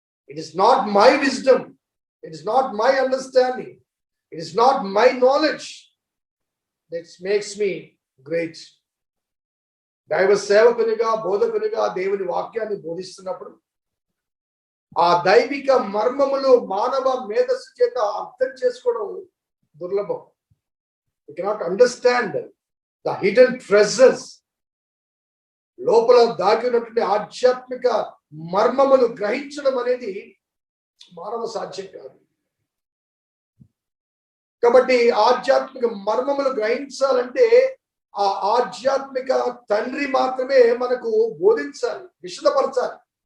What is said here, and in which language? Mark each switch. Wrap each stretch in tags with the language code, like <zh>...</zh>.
<en>It is not my wisdom, it is not my understanding, it is not my knowledge that makes me great.</en> <te>దైవ సేవకునిగా, బోధకునిగా దేవుని వాక్యాన్ని బోధిస్తున్నప్పుడు ఆ దైవిక మర్మములు మానవ మేధస్సు చేత అర్థం చేసుకోవడం దుర్లభం.</te> <en>You cannot understand the hidden treasures.</en> <te>లోపల దాగి ఉన్నటువంటి ఆధ్యాత్మిక మర్మములు గ్రహించడం అనేది మానవ సాధ్యం కాదు. కాబట్టి ఆధ్యాత్మిక మర్మములు గ్రహించాలంటే ఆ ఆధ్యాత్మిక తండ్రి మాత్రమే మనకు బోధించాలి, విశదపరచాలి.</te>